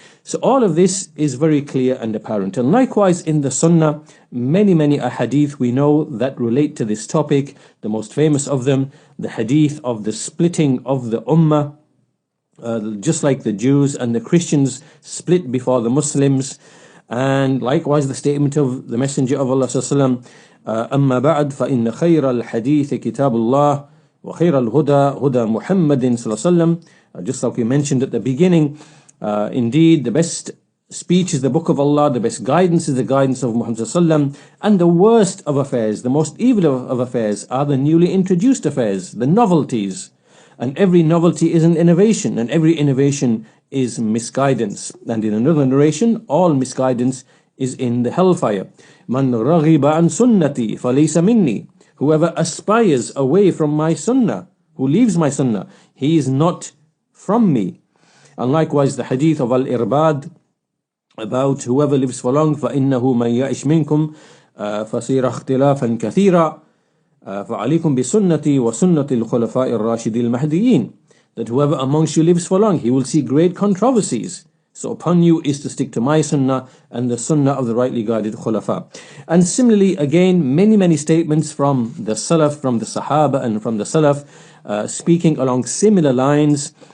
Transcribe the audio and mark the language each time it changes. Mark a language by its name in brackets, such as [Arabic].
[English] So all of this is very clear and apparent. And likewise in the Sunnah, many hadith we know that relate to this topic. The most famous of them, the hadith of the splitting of the ummah, just like the Jews and the Christians split before the Muslims. And likewise the statement of the Messenger of Allah sallallahu alaihi wasallam, [Arabic] أما بعد فإن خير الحديث كتاب الله وخير الهدى هدى محمد صلى الله عليه وسلم. [English] Just like we mentioned at the beginning, indeed the best speech is the book of Allah, the best guidance is the guidance of Muhammad sallallahu alaihi wasallam, and the worst of affairs, the most evil of affairs are the newly introduced affairs, the novelties. And every novelty is an innovation, and every innovation is misguidance. And in another narration, all misguidance is in the hellfire. [Arabic] Man raghiba an sunnati falaysa minni. [English] Whoever aspires away from my sunnah, who leaves my sunnah, he is not from me. And likewise the hadith of Al-Irbad about whoever lives for long, [Arabic] فَإِنَّهُ مَنْ يَعِشْ مِنْكُمْ فَسِيرَ اخْتِلَافًا كَثِيرًا فَعَلَيْكُمْ بِسُنَّتِي وَسُنَّةِ الْخُلَفَاءِ الرَّاشِدِينَ الْمَهْدِيِّينَ. [English] That whoever amongst you lives for long, he will see great controversies. So upon you is to stick to my sunnah and the sunnah of the rightly guided khulafa. And similarly, again, many statements from the salaf, from the sahaba and from the salaf, speaking along similar lines.